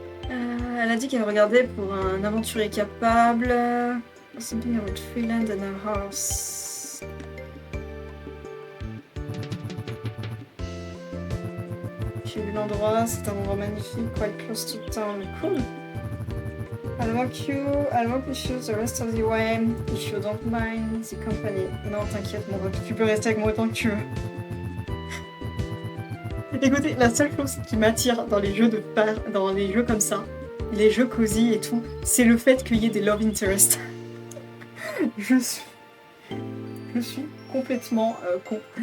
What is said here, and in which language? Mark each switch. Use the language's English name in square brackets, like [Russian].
[French] Elle a dit qu'elle regardait pour un aventurier capable. [English] Something about Freeland and a house. [French] J'ai vu l'endroit, c'est un endroit magnifique, [English] quite close to town. Cool. I'll walk you through the rest of the way, if you don't mind the company. [French] Non, t'inquiète, mon pote, tu peux rester avec moi autant que tu veux. Écoutez, la seule chose qui m'attire dans les jeux dans les jeux comme ça, les jeux cosy et tout, c'est le fait qu'il y ait des love interest. Je suis complètement con.